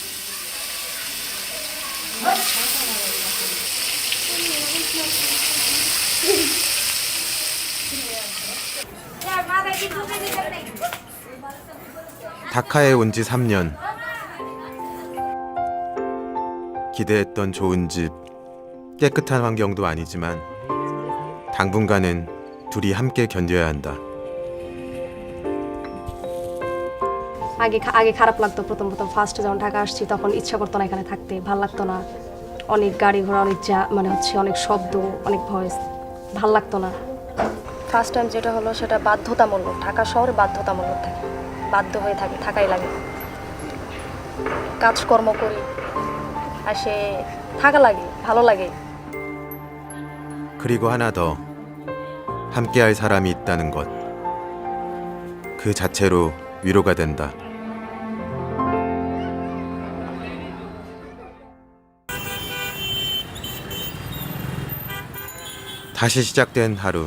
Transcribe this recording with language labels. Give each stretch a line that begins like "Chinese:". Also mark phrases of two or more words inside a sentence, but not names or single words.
Korean: 다카에 온 지 3년. 기대했던 좋은 집, 깨끗한 환경도 아니지만 당분간은 둘이 함께 견뎌야 한다.
Bangla: আগে খারাপ লাগতো প্রথম ফার্স্টে যখন ঢাকা আসছি তখন ইচ্ছা করতো না এখানে থাকতে ভাল লাগতো না অনেক গাড়ি ঘোড়া অনেক মানে হচ্ছে অনেক শব্দ অনেক ভয়েস ভাল লাগতো না
English: first time
Bangla: যেটা হলো সেটা বাধ্যতামূলক ঢাকা শহরে বাধ্যতামূলক থাকে বাধ্য হয়ে থাকে থাকাই লাগে কাজকর্ম করি আর সে থাকা লাগে ভালো লাগে
Korean: 그리고 하나 더 함께할 사람이 있다는 것. 그 자체로 위로가 된다. 다시 시작된 하루.